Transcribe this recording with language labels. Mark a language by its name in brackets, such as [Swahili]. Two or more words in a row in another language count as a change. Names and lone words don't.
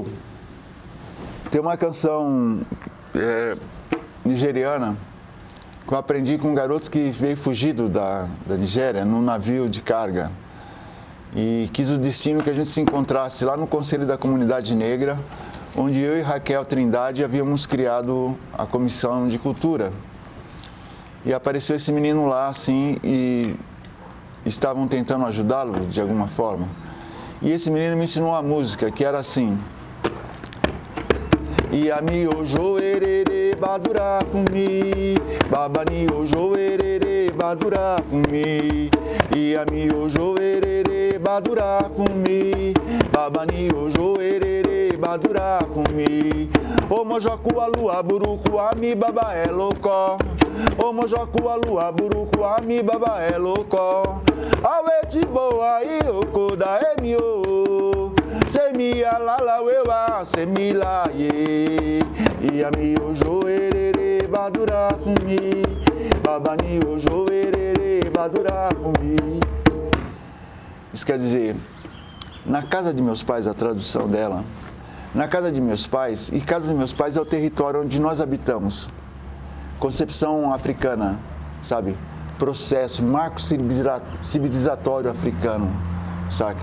[Portuguese] Tem uma canção nigeriana que eu aprendi com um garoto que veio fugido da Nigéria num navio de carga e quis o destino que a gente se encontrasse lá no Conselho da Comunidade Negra, onde eu e Raquel Trindade havíamos criado a Comissão de Cultura. E apareceu esse menino lá, assim, e estavam tentando ajudá-lo de alguma forma. E esse menino me ensinou a música, que era assim: [Yoruba] Iami ojo erere badura fumi, babani ojo erere badura fumi, Iami ojo erere badura fumi, babani ojo erere badura fumi, o mojoku alua buruku ami baba [Portuguese] é louco, [Yoruba] o mojoku alua buruku ami baba [Portuguese] é louco, [Yoruba] aweti boa e okoda emio, semia lala wewa semila ye, Iami ojo erere badura fumi, babani ojo erere badura fumi. [Portuguese] Isso quer dizer, na casa de meus pais, a tradução dela, na casa de meus pais, e casa de meus pais é o território onde nós habitamos. Concepção africana, sabe? Processo, marco civilizatório africano, sabe?